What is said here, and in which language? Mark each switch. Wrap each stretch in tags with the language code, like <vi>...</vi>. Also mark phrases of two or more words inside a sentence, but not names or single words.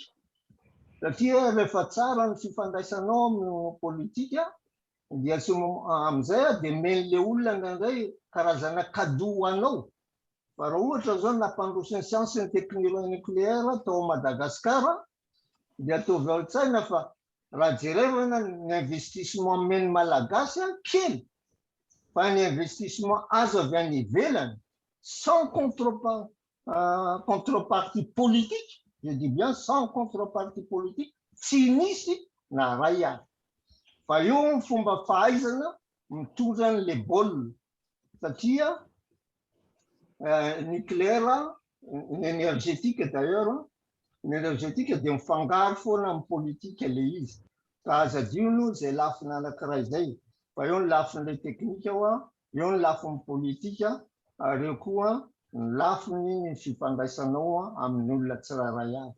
<mg>Satria rehefa tsara ny fifandraisanao amin'ny politika dia amin'izay dia men'le olona indraindray karazana cadeau anao. Fa raha ohatra zao nampandroso ny science ny</mg> <fr>technologie nucléaire</fr> <mg>tao Madagascar dia atovy ao an-tsaina fa raha jerevana ny investissement meny malagasy kely fa ny investissement azo avy any ivelany</mg> <fr>sans contrepartie politique, je dis bien sans contrepartie politique,</fr> <mg>tsy nisy na ray ary. Fa io ny fomba fahaizana mitondra an'le baolina satria</mg> <fr>nucléaire, énergétique d'ailleurs,</fr> <mg>l'énergétique dia mifangaro foana amin'ny politika le izy. Ka aza adino zay lafiny anankiray zay. Fa eo ny lafin'le teknika eo ny lafin'ny politika, ary eo koa ny lafiny ny fifandraisanao amin'ny olona tsirairay avy.</mg>